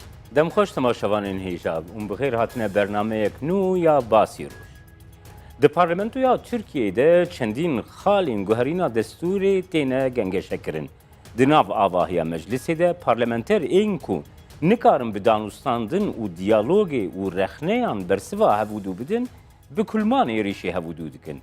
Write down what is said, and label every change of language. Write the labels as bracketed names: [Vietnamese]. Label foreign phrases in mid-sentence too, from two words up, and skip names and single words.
[Kurdish] دەمخۆش تەماشەوانین هیژاب اون بخێر هاتنە بەرنمەیەک نو یا باسی ڕۆژ. Di parlamentoya Tirkiyeyê çendîn xalên guherîna destûrê têne gengeşekirin. Di nav avahiya meclisê de parlamenter ên ku nikarin bi danûstandin û diyalogê û rexneyan bersiva hevûdû bidin, bi kulmanê êrişê hevûdû dikin.